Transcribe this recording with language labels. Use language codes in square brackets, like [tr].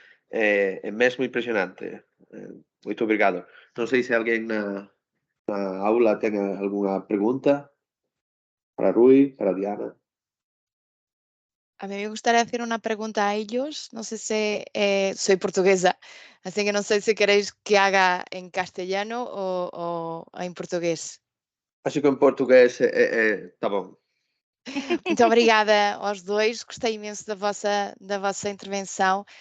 [pt] É mesmo impressionante. Muito obrigado. Não sei se alguém na aula tem alguma pergunta para Rui, para Diana. [es] A mí me gustaría hacer una pregunta a ellos. No sé si soy portuguesa, así que no sé si queréis que haga en castellano o en portugués. [pt] Acho que em português tá bom. Muito obrigada aos dois, gostei imenso da vossa intervenção.